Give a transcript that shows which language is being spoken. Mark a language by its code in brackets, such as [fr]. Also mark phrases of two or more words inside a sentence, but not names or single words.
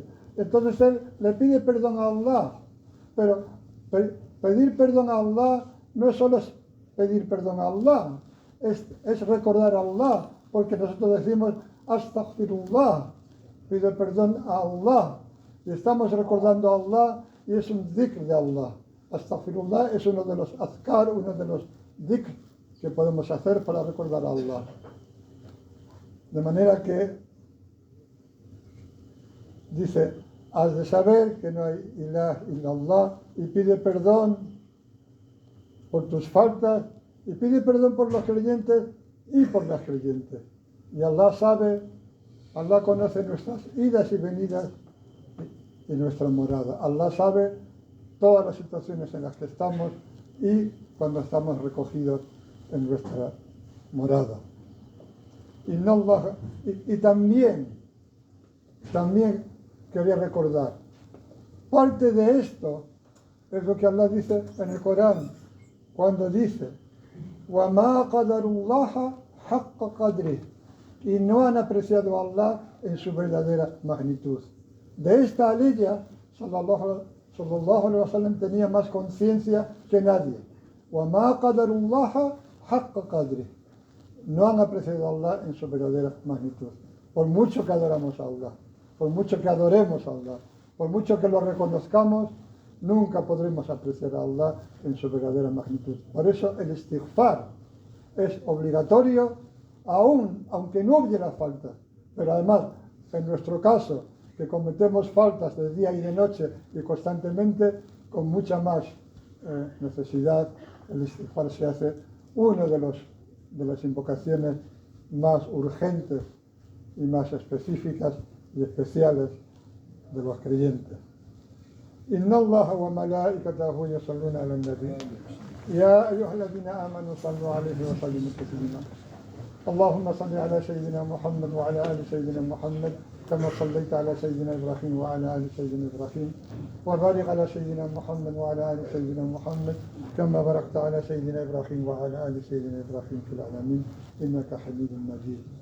[es] Entonces él le pide perdón a Allah, pero pedir perdón a Allah no es solo pedir perdón a Allah, es recordar a Allah, porque nosotros decimos astaghfirullah, pido perdón a Allah, y estamos recordando a Allah, y es un dhikr de Allah. Astaghfirullah es uno de los azkar, uno de los dhikr que podemos hacer para recordar a Allah. De manera que dice, has de saber que no hay [ar] إله إلا الله [es] y pide perdón por tus faltas y pide perdón por los creyentes y por las creyentes. Y Allah sabe, Allah conoce nuestras idas y venidas y nuestra morada. Allah sabe todas las situaciones en las que estamos y cuando estamos recogidos en nuestra morada. Y también quería recordar, parte de esto es lo que Allah dice en el Corán, cuando dice, [ar] وَمَا قَدَرُ اللَّهَ حَقَّ قَدْرِهِ, [es] y no han apreciado a Allah en su verdadera magnitud. De esta aleya, [ar] صلى الله عليه وسلم [es] tenía más conciencia que nadie. [ar] وَمَا قَدَرُ اللَّهَ حَقَّ قَدْرِهِ, [es] no han apreciado a Allah en su verdadera magnitud. Por mucho que adoramos a Allah, por mucho que adoremos a Allah, por mucho que lo reconozcamos, nunca podremos apreciar a Allah en su verdadera magnitud. Por eso el istighfar es obligatorio, aunque no hubiera faltas. Pero además, en nuestro caso, que cometemos faltas de día y de noche y constantemente, con mucha más necesidad, el istighfar se hace uno de las invocaciones más urgentes y más específicas y especiales de los creyentes. [ar] إن الله وملائكته يصلون على النبي يا أيها الذين آمنوا صلوا عليه وسلموا تسليما. اللهم صل على سيدنا محمد وعلى آل سيدنا محمد كما صليت على سيدنا إبراهيم وعلى آل سيدنا إبراهيم وبارك على سيدنا محمد وعلى آل سيدنا محمد كما باركت على سيدنا إبراهيم وعلى آل سيدنا إبراهيم في العالمين إنك حميد مجيد.